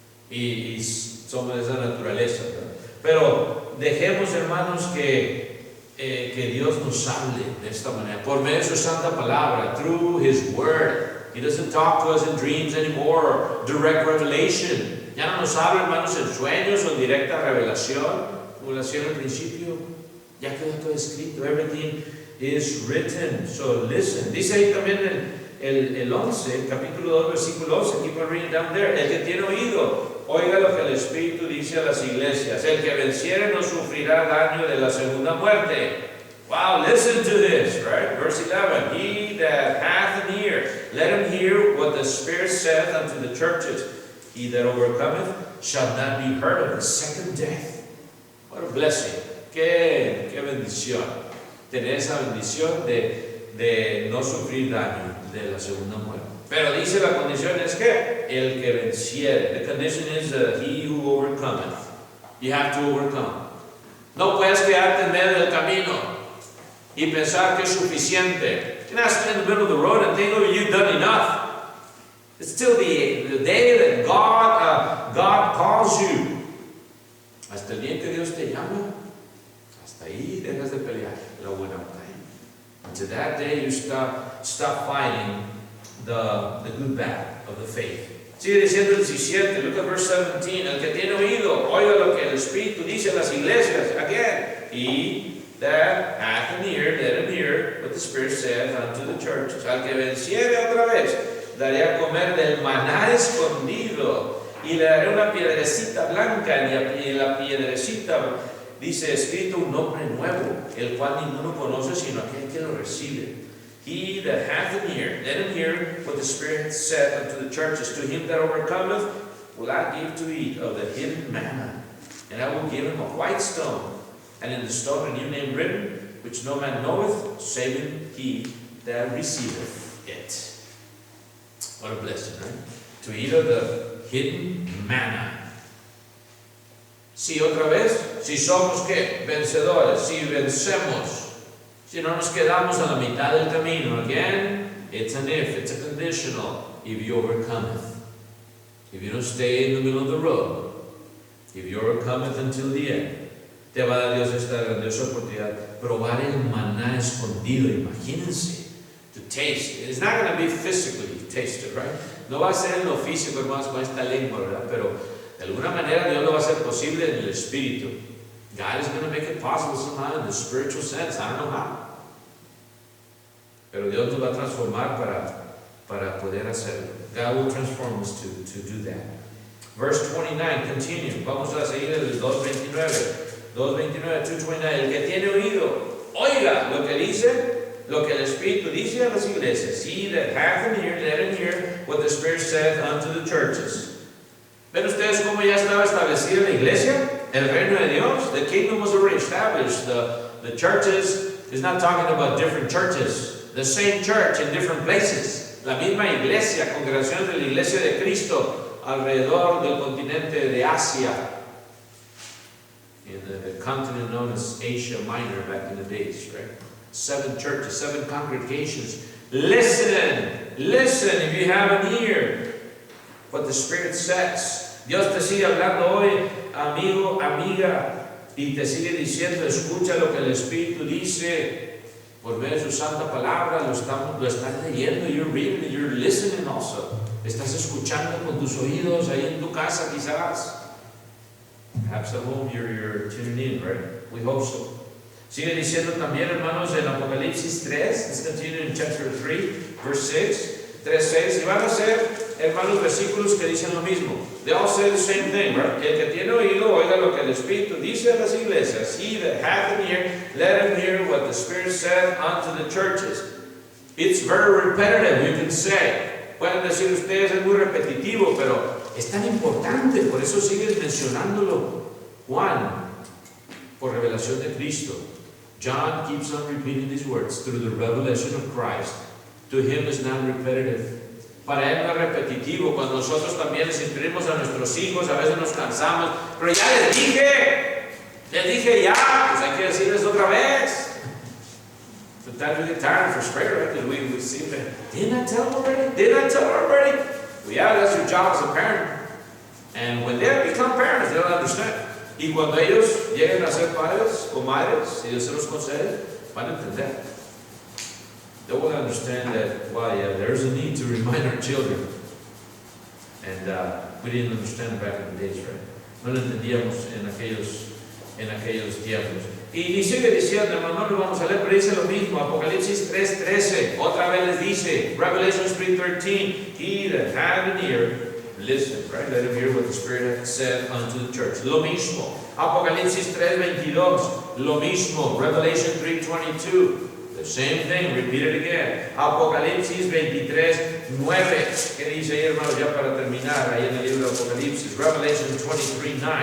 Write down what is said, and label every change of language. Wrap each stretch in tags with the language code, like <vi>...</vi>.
<es>y somos de esa naturaleza, ¿verdad? Pero dejemos, hermanos, que Dios nos hable de esta manera, por medio de su santa palabra,</es> <en>through His Word. He doesn't talk to us in dreams anymore, direct revelation.</en> <es>Ya no nos habla, hermanos, en sueños o en directa revelación, como lo hacía al principio. Ya quedó todo escrito,</es> <en>everything is written, so listen.</en> <es>Dice ahí también el 11, capítulo 2, versículo 11,</es> <en>keep on reading down there.</en> <es>El que tiene oído, oiga lo que el Espíritu dice a las iglesias. El que venciere no sufrirá daño de la segunda muerte.</es> <en>Wow, listen to this, right? Verse 11, he that hath an ear, let him hear what the Spirit saith unto the churches. He that overcometh shall not be hurt of the second death. What a blessing.</en> <es>Qué bendición. Tener esa bendición de no sufrir daño de la segunda muerte. Pero dice la condición es que el que venciere.</es> <en>The condition is he who overcometh. You have to overcome.</en> <es>No puedes quedarte en medio del camino y pensar que es suficiente.</es> <en>You're not standing in the middle of the road and think, oh, you've done enough. It's still the day that God calls you.</en> <es>Hasta el día que Dios te llama, hasta ahí dejas de pelear la buena batalla.</es> <en>Until that day you stop fighting the good battle of the faith.</en> <es>Sigue diciendo el 17,</es> <en>look at verse 17.</en> <es>El que tiene oído, oiga lo que el Espíritu dice a las iglesias.</es> <en>Again, he that hath an ear, let him hear what the Spirit saith unto the churches.</en> <es>Al que venciere otra vez, daré a comer del maná escondido, y le daré una piedrecita blanca, y en la piedrecita dice escrito un nombre nuevo, el cual ninguno conoce sino aquel que lo recibe.</es> <en>He that hath an ear, let him hear what the Spirit saith unto the churches. To him that overcometh will I give to eat of the hidden manna, and I will give him a white stone, and in the stone a new name written, which no man knoweth, saving he that receiveth it. What a blessing, right? To eat of the hidden manna.</en> <es>Si otra vez, si somos ¿qué? Vencedores, si vencemos, si no nos quedamos a la mitad del camino.</es> <en>Again, it's an if, it's a conditional. If you overcometh. If you don't stay in the middle of the road. If you overcometh until the end.</en> <es>Te va a dar Dios esta grandiosa oportunidad. Probar el maná escondido. Imagínense.</es> <en>To taste it. It's not going to be physically tasted, right?</en> <es>No va a ser en lo físico, hermanos, con esta lengua, ¿verdad? Pero de alguna manera Dios lo va a hacer posible en el espíritu.</es> <en>God is going to make it possible somehow in the spiritual sense. I don't know how.</en> <es>Pero Dios nos va a transformar para poder hacerlo.</es> <en>God will transform us to do that. Verse 29, continue.</en> <es>Vamos a seguir el 2:29. 2:29. El que tiene oído, oiga lo que dice, lo que el Espíritu dice a las iglesias.</es> <en>He that hath an ear, let him hear what the Spirit saith unto the churches.</en> <es>¿Ven ustedes cómo ya estaba establecida la iglesia? El reino de Dios.</es> <en>The kingdom was already established. The churches is not talking about different churches. The same church in different places.</en> <es>La misma iglesia, congregación de la iglesia de Cristo alrededor del continente de Asia.</es> <en>In the continent known as Asia Minor back in the days, right? 7 churches, 7 congregations. Listen, if you have an ear, what the Spirit says.</en> <es>Dios te sigue hablando hoy, amigo, amiga, y te sigue diciendo, escucha lo que el Espíritu dice por medio de su santa palabra. Lo estás leyendo,</es> <en>you're reading it, you're listening also.</en> <es>Estás escuchando con tus oídos ahí en tu casa quizás.</es> <en>Perhaps at home you're tuning in, right? We hope so.</en> <es>Sigue diciendo también, hermanos, en Apocalipsis 3,</es> <en>let's continue in chapter 3, verse 6,</en> <es>3:6, y van a ser, hermanos, versículos que dicen lo mismo.</es> <en>They all say the same thing, right?</en> <es>El que tiene oído, oiga lo que el Espíritu dice a las iglesias.</es> <en>He that hath an ear, let him hear what the Spirit said unto the churches. It's very repetitive, you can say.</en> <es>Pueden decir ustedes, es muy repetitivo, pero es tan importante, por eso sigues mencionándolo. Juan, por revelación de Cristo.</es> <en>John keeps on repeating these words through the revelation of Christ. To him is not repetitive.</en> <es>Para él no es repetitivo. Cuando nosotros también les instruimos a nuestros hijos, a veces nos cansamos. Pero ya les dije ya, pues hay que decirles otra vez.</es> <en>Sometimes we get tired and frustrated, right? Because we see them. Didn't I tell them already? Well, yeah, that's your job as a parent. And when they become parents, they'll understand.</en> <es>Y cuando ellos lleguen a ser padres o madres, si Dios se los concede, van a entender.</es> <en>They will understand that, well, yeah, there's a need to remind our children. And we didn't understand back in the days, right?</en> <es>No lo entendíamos en aquellos tiempos. Y sigue diciendo, hermano, no lo vamos a leer, pero dice lo mismo.</es> <en>Apocalipsis 3:13,</en> <es>otra vez les dice,</es> <en>Revelation 3:13, he that had an ear, listen, right? Let him hear what the Spirit hath said unto the church.</en> <es>Lo mismo. Apocalipsis 3:22, lo mismo. Revelation 3:22.</es> <en>The same thing, repeat it again.</en> <es>Apocalipsis 23:9. ¿Qué dice ahí, hermanos? Ya para terminar, ahí en el libro de Apocalipsis. Revelation 23:9.</es>